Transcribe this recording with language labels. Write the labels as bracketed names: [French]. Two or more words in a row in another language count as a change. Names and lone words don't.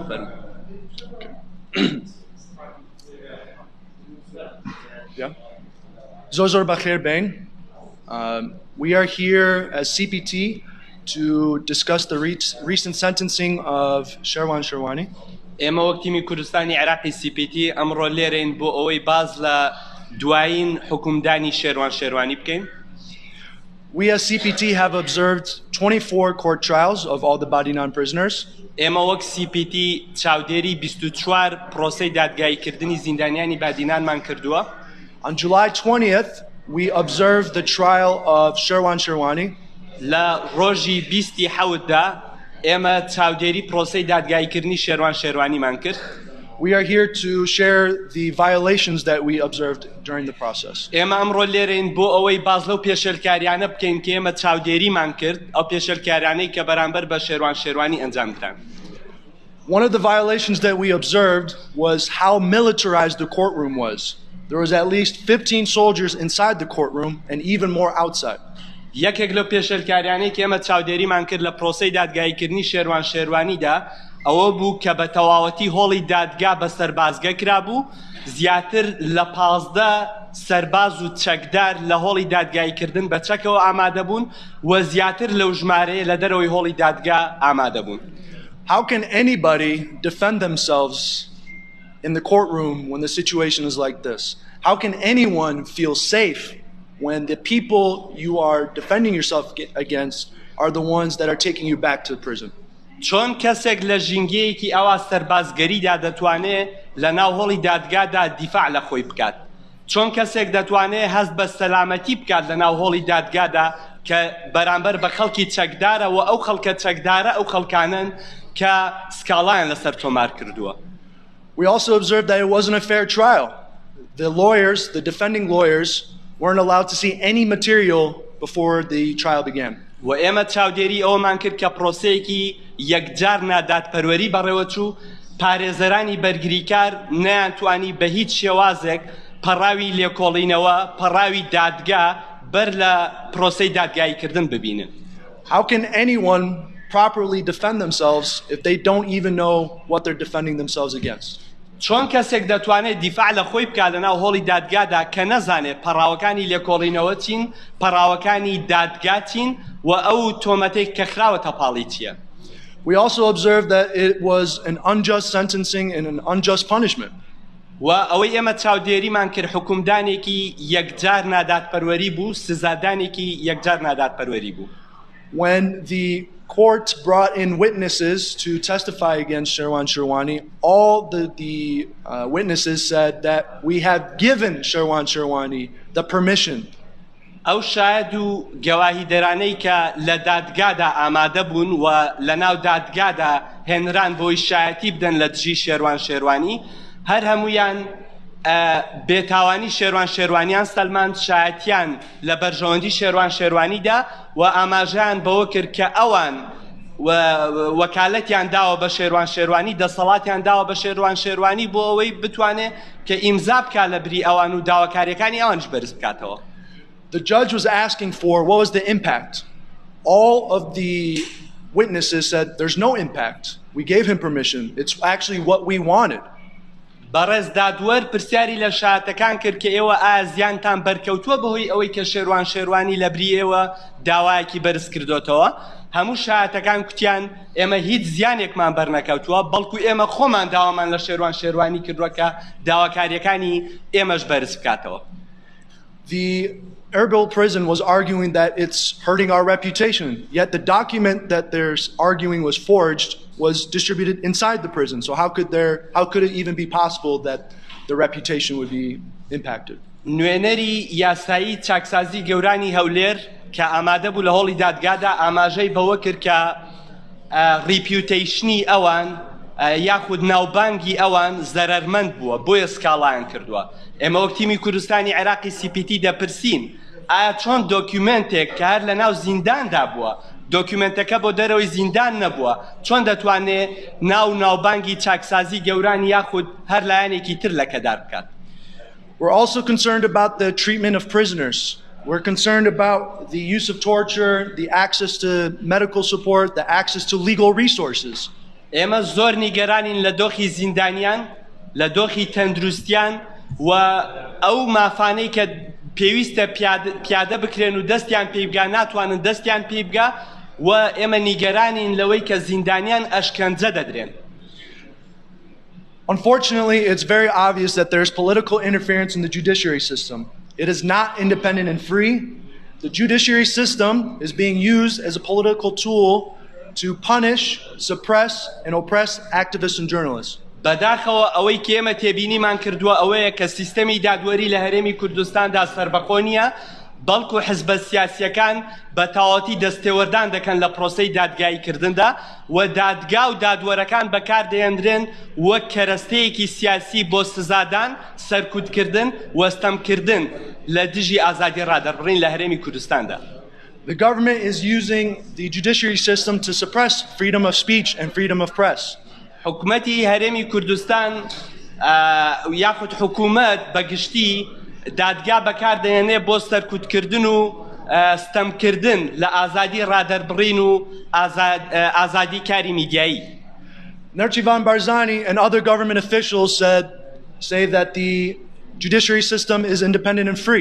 [Central Kurdish] زۆر بەخێر بێن. [English] We are here as CPT to discuss the recent sentencing of Sherwan Sherwani. [Central Kurdish] ئێمە وەک تیمی کوردستانی عێراقی CPT ئەمڕۆ لێرەین بۆ ئەوەی باز لە دوایین حکومدانی شێروان شێروانی بکەین. [English] We as CPT have observed 24 court trials of all the Badinan prisoners. [Central Kurdish] ئێمە وەک CPT چاودێری 24 پرۆسەی دادگاییکردنی زیندانیانی بادینانمان کردووە. [English] On July 20th, we observed the trial of Sherwan Sherwani. [Central Kurdish] لە ڕۆژی 27دا ئێمە چاودێری پرۆسەی دادگاییکردنی شێروان شێروانیمان کرد. [English] We are here to share the violations that we observed during the process. [Central Kurdish] ئێمە ئەمڕۆ لێرەین بۆ ئەوەی باز لەو پێشێلکاریانە بکەین کە ئێمە چاودێریمان کرد ئەو پێشێلکاریانەی کە بەرامبەر بە شێروان شێروانی ئەنجامدران. [English] One of the violations that we observed was how militarized the courtroom was. There was at least 15 soldiers inside the courtroom and even more outside. [Central Kurdish] یەکێک لەو پێشێلکاریانەی کە ئێمە چاودێریمان کرد لە پرۆسەی دادگاییکردنی شێروان شێروانیدا ئەوە بوو کە بە تەواوەتی هۆڵی دادگا بە سەربازگە کرابوو زیاتر لە 15 سەرباز و چەکدار لە هۆڵی دادگاییکردن بە چەکەوە ئامادە بوون و زیاتر لەو ژمارەیە لە دەرەوەی هۆڵی دادگا ئامادە بوون. [English] How can anybody defend themselves in the courtroom when the situation is like this? How can anyone feel safe when the people you are defending yourself against are the ones that are taking you back to prison? [Central Kurdish] چۆن کەسێک لە ژینگەیەکی ئەوا سەربازگەریدا دەتوانێت لە ناو هۆڵی دادگادا دیفاع لە خۆی بکات؟ چۆن کەسێک دەتوانێت هەست بە سەلامەتی بکات لە ناو هۆڵی دادگادا کە بەرامبەر بە خەڵکی چەکدارە و ئەو خەڵکە چەکدارە ئەو خەڵکانن کە سکاڵایان لەسەر تۆمار کردووە. [English] We also observed that it wasn't a fair trial. The lawyers, the defending lawyers, weren't allowed to see any material before the trial began. [Central Kurdish] و ئێمە چاودێری ئەومان کرد کە پرۆسەیەکی یەکجار نادادپەروەری بەڕێوەچوو پارێزەرانی بەرگریکار نەیانتوانی بە هیچ شێوازێک پەڕاوی لێکۆڵینەوە پەڕاوی دادگا بەر لە پرۆسەی دادگاییکردن ببینن. [English] How can anyone properly defend themselves if they don't even know what they're defending themselves against? [Central Kurdish] چۆن کەسێک دەتوانێت دیفاع لە خۆی بکات لەناو هۆڵی دادگادا کە نەزانێت پەڕاوەکانی لێکۆڵینەوە چین پەڕاوەکانی دادگا چین و ئەو تۆمەتێک کە خراوەتە پاڵی چییە؟ [English] We also observed that it was an unjust sentencing and an unjust punishment. [Central Kurdish] و ئەوەی ئێمە چاودێریمان کرد حکومدانێکی یەکجار نادادپەروەری بوو سزادانێکی یەکجار نادادپەروەری بوو. [English] When the court brought in witnesses to testify against Sherwan Sherwani, all the witnesses said that we have given Sherwan Sherwani the permission. [Central Kurdish] ئەو شاهد و گەواهیدەرانەی کە لە دادگادا ئامادە بوون و لە ناو دادگادا هێنران بۆی شایەتی بدەن لە دژی شێروان شێروانی هەر هەمویان بێتاوانی شێروان شێروانیان سەلماند شایەتیان لە بەرژەوەندی شێروان شێروانیدا و ئاماژەیان بەوە کرد کە ئەوان وەکالەتیان داوە بە شێروان شێروانی دەسەڵاتیان داوە بە شێروان شێروانی بۆ ئەوەی بتوانێت کە ئیمزا بکات لە بری ئەوان و داواکاریەکانی ئەوانش بەرز بکاتەوە. [English] The judge was asking for what was the impact. All of the witnesses said there's no impact. We gave him permission. It's actually what we wanted. [Central Kurdish] بەڕێز دادوەر پرسیاری لە شایەتەکان کرد کە ئێوە ئایا زیانتان بەرکەوتووە بەهۆی ئەوەی کە شێروان شێروانی لە بری ئێوە داوایەکی بەرز کردوتەوە هەموو شایەتەکان کوتیان ئێمە هیچ زیانێکمان بەرنەکەوتووە بەڵکو ئێمە خۆمان داوامان لە شێروان شێروانی کردووە کە داواکاریەکانی ئێمەش بەرز بکاتەوە. [English] The Erbil prison was arguing that it's hurting our reputation, yet the document that they're arguing was forged was distributed inside the prison. So how could it even be possible that the reputation would be impacted? [Central Kurdish] نوێنەری یاسایی چاکسازی گەورانی هەولێر کە ئامادە بوو لە هۆڵی دادگادا ئاماژەی بەوە کرد کە ریپیوتیشنی ئەوان یاخود ناوبانگی ئەوان زەرەرمەند بووە بۆیە سکاڵایان کردووە. ئێمە وەک تیمی کوردستانی عێراقی CPT دەپرسین ئایا چۆن دۆکیومنتێک کە هەر لە ناو زینداندا بووە دۆکیومنتەکە بۆ دەرەوەی زیندان نەبووە چۆن دەتوانێت ناوبانگی چاکسازی گەورانی یاخود هەر لایەنێکی تر لەکەدار بکات. [English] We're also concerned about the treatment of prisoners. We're concerned about the use of torture, the access to medical support, the access to legal resources. [Central Kurdish] ئێمە زۆر نیگەرانین لە دۆخی زیندانیان، لە دۆخی تەندروستیان و ئەو مافانەی کە پێویستە پیادە بکرێن و دەستیان پێی بگا ناتوانن دەستیان پێی بگا و ئێمە نیگەرانین لەوەی کە زیندانیان ئەشکەنجە دەدرێن. [English] Unfortunately, it's very obvious that there's political interference in the judiciary system. It is not independent and free. The judiciary system is being used as a political tool to punish, suppress, and oppress activists and journalists. [Central Kurdish] بەداخەوە ئەوەی کە ئێمە تێبینیمان کردووە ئەوەیە کە سیستەمی دادوەری لە هەرێمی کوردستاندا سەربەخۆ نییە، بەڵکو حزبە سیاسیەکان بە تەواوەتی دەستێوەردان دەکەن لە پرۆسەی دادگاییکردندا و دادگا و دادوەرەکان بەکاردەهێنرێن وەک کەرەستەیەکی سیاسی بۆ سزادان، سەرکوتکردن و ستەمکردن لە دژی ئازادی ڕادەربڕین لە هەرێمی کوردستاندا. [English] The government is using the judiciary system to suppress freedom of speech and freedom of press. [Central Kurdish] حکومەتی هەرێمی کوردستان یاخود حکومەت بەگشتی دادگا بەکاردەهێنێ بۆ سەرکوتکردن و ستەمکردن لە ئازادی ڕادەربڕین و ئازادی کاری میدیایی. [English] Nerchivan Barzani and other government officials say that the judiciary system is independent and free.